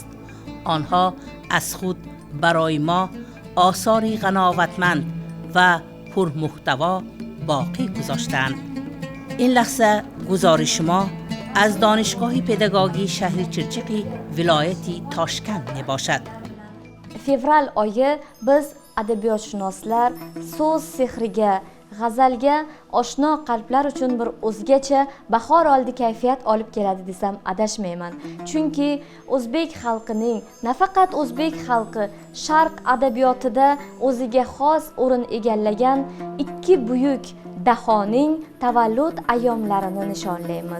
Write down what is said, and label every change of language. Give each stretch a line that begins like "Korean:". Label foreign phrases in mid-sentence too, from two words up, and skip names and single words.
Tajik: آنها از خود برای ما آثاری قناوتمند و پرمحتوا باقی گذاشتند. این لحظه گزارش ما از دانشگاه پداگوژی شهر چرچیق ولایت تاشکند می باشد.
Uzbek: Fevral oyi biz adabiyotshnoslar so'z sehriga, g'azalga oshno qalblar uchun bir o'zgacha bahor oldi kayfiyat olib keladi desam adashmayman. Chunki o'zbek xalqining, nafaqat o'zbek xalqi, sharq adabiyotida o'ziga xos o'rin egallagan ikki buyuk dahoning tavallud ayyomlarini nishonlaymiz.